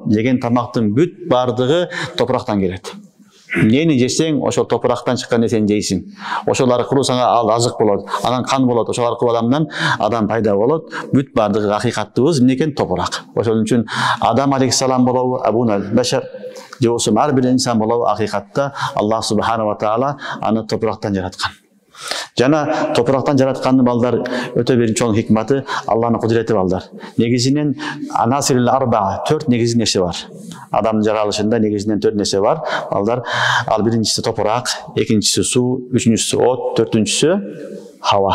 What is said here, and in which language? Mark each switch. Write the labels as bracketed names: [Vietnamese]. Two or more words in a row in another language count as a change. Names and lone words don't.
[Kyrgyz] Жеген тамактын бүт баардыгы топурактан келет. Нени жесең, ошол топурактан чыккан нерсени жейсиң. Ошол аркылуу сага ал азык болот, анан кан болот. Ошол аркылуу адам пайда болот. Бүт баардыгы акыйкаттыбыз эмне экен? Топурак. Ошол үчүн Адам алейхиссалам болобу, [Arabic] أبو البشر, [Kyrgyz] же болсо ар бир инсан болобу, акыйкатта [Arabic] الله سبحانه وتعالى [Kyrgyz] аны топурактан жараткан. Жана топурактан жараткандын балдар өтө бир чоң хикматы, Аллахнын кудурети балдар. Негизинен [Arabic] العناصر الأربعة, [Kyrgyz] 4 негизи нерсе бар. Адамдын жаралышында негизинен 4 нерсе бар. Балдар, ал биринчиси топурак, экинчиси суу, үчүнчүсү от, төртүнчүсү хава.